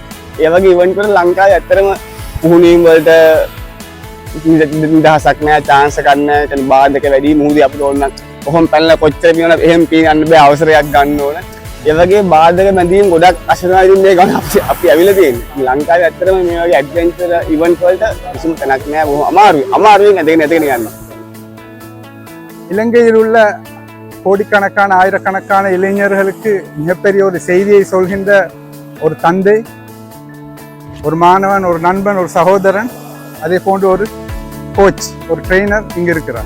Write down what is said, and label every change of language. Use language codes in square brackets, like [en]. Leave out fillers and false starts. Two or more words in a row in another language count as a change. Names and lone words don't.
[si] ඒ වගේ ඉවෙන්ට් වල ලංකාවේ ඇත්තටම පුහුණුවීම් වලට නිදහසක් නෑ, chance එකක් නෑ. එතන බාධක වැඩි මුහුදේ අපිට ඕන නම් කොහොම පැනලා කොච්චර පියනවද එහෙම පියන්න බෑ, අවසරයක් ගන්න ඕන. ඒ වගේ බාධක මැදීම් ගොඩක් අශරණයි ඉතින් මේ ගමන අපි ඇවිල්ලා තියෙන්නේ. ලංකාවේ ඇත්තටම මේ වගේ ඇඩ්වෙන්චර් ඉවෙන්ට් වලට කිසිම තැනක් නෑ. බොහොම අමාරුවෙන් ඇදගෙන යනවා. [ta] இலங்கையில் உள்ள கோடிக்கணக்கான ஆயிரக்கணக்கான இளைஞர்களுக்கு மிகப்பெரிய ஒரு செய்தியை சொல்கின்ற ஒரு தந்தை, ஒரு மாணவன், ஒரு நண்பன், ஒரு சகோதரன், அதே போன்று ஒரு கோச், ஒரு ட்ரெயினர் இங்கு இருக்கிறார்.